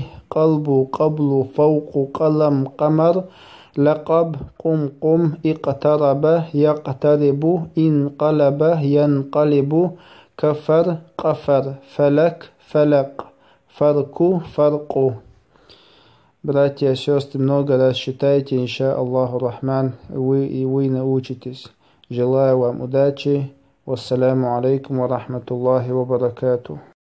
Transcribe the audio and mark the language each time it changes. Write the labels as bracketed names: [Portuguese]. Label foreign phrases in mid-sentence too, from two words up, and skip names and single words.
[Arabic] قلب, قبل, فوق, قلم, قمر. لقب, قم, قم. اقترب, يقترب. انقلب, ينقلب. كفر, قفر. فلك, فلق. فرق, فرق. [Russian] Братья и сестры, много раз читайте, [Arabic] إن شاء الله الرحمن, [Russian] вы научитесь. Желаю вам удачи. [Arabic] والسلام عليكم ورحمة الله وبركاته.